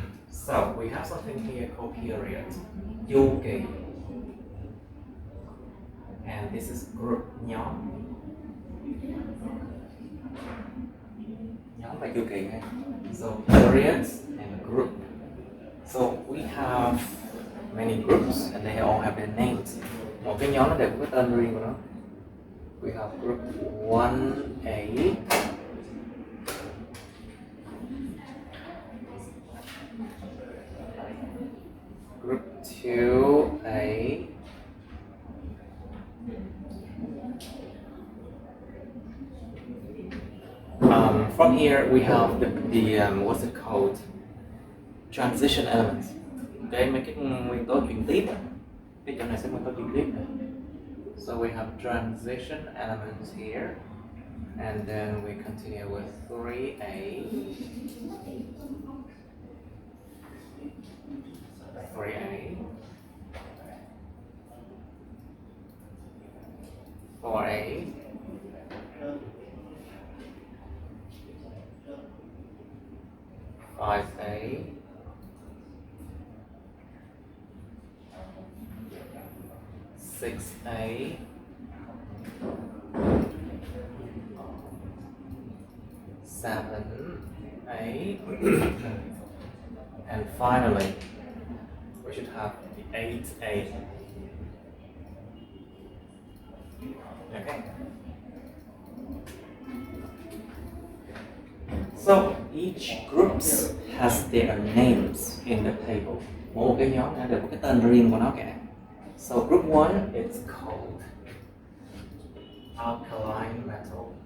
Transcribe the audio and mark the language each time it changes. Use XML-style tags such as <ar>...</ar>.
<en>So we have something here called period, chu kỳ, and this is group,</en> <vi>nhóm và chu kỳ.</vi> <en>So periods and group. So we have many groups and they all have their names.</en> <vi>Một cái nhóm nó đều có cái tên riêng của nó.</vi> <en>We have group 1A, group 2A, from here we have the what's it called? Transition elements.</en> <vi>Okay, mấy cái nguyên tố chuyển tiếp. Cái chỗ này sẽ nguyên tố chuyển tiếp.</vi> <en>So we have transition elements here, and then we continue with 3A, 3A, 4A, 5A, 6A, 7A, and finally we should have the 8A. Okay. So each groups has their names in the table.</en> <vi>Mỗi cái nhóm này đều có cái tên riêng của nó cả.</vi> <en>So group 1 is called alkaline metal.</en>